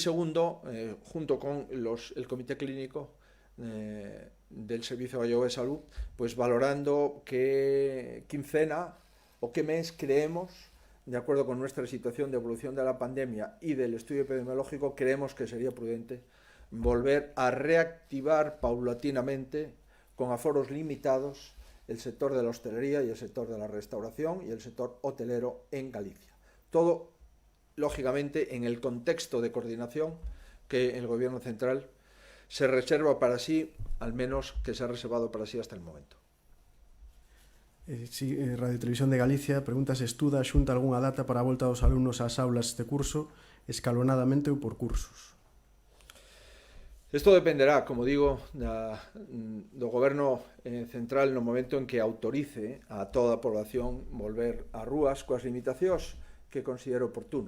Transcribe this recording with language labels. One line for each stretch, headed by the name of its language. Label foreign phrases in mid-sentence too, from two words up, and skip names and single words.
Spanish: segundo, junto con el Comité Clínico del Servicio Gallego de Salud, pues valorando qué quincena o qué mes creemos, de acuerdo con nuestra situación de evolución de la pandemia y del estudio epidemiológico, creemos que sería prudente volver a reactivar paulatinamente, con aforos limitados, el sector de la hostelería y el sector de la restauración y el sector hotelero en Galicia. Todo, lógicamente, en el contexto de coordinación que el Gobierno Central se reserva para sí, al menos que se ha reservado para sí hasta el momento. Sí,
Galician: Radio Televisión de Galicia pregunta se estuda a Xunta algunha data para a volta dos alumnos ás aulas este curso, escalonadamente ou por cursos.
Spanish: Esto dependerá,
Galician: como digo, do Goberno Central no momento en que autorice a toda a población volver a rúas coas limitacións que considero oportuno.